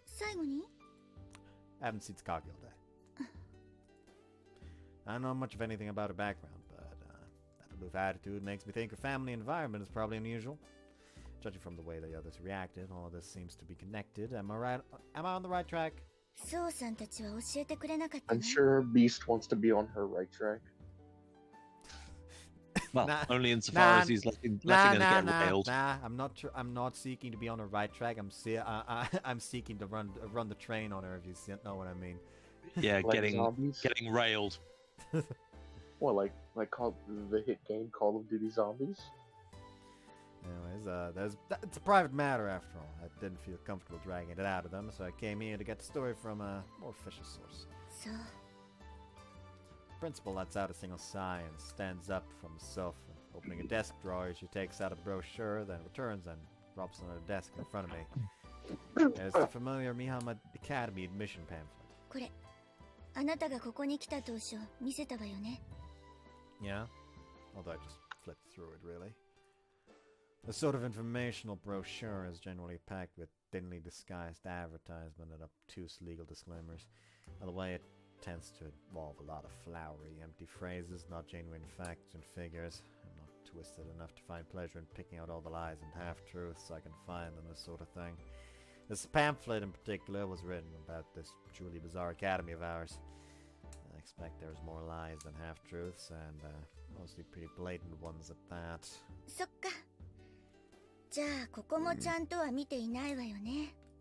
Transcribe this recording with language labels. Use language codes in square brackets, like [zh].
[ja] 最後に [en] I haven't seen Skagi all day. I don't know much of anything about her background, but that aloof attitude makes me think her family environment is probably unusual. Judging from the way the others reacted, all of this seems to be connected. Am I on the right track? [ja] そうさんたちは教えてくれなかったの？ [en] I'm sure Beast wants to be on her right track. Well, Nah. only insofar as he's letting her get railed. Nah. I'm not seeking to be on the right track. I'm seeking to run the train on her. If you know what I mean. Yeah, Like zombies? getting railed. What, like the hit game Call of Duty Zombies? Anyways, it's a private matter after all. I didn't feel comfortable dragging it out of them, so I came here to get the story from a more official source. [ja] そう [en] Principal lets out a single sigh and stands up from the sofa. Opening a desk drawer, she takes out a brochure, then returns and drops it on the desk in front of me. There's the familiar Mihama Academy admission pamphlet. [ja] これあなたがここに来た当初見せたわよね [en] Yeah? Although I just flipped through it, really. The sort of informational brochure is generally packed with thinly disguised advertisement and obtuse legal disclaimers. By the way, it tends to involve a lot of flowery, empty phrases, not genuine facts and figures. I'm not twisted enough to find pleasure in picking out all the lies and half-truths I can find in this sort of thing. This pamphlet in particular was written about this truly bizarre academy of ours. I expect there's more lies than half-truths, and mostly pretty blatant ones at that. [ja] そっかじゃあここもちゃんとは見ていないわよね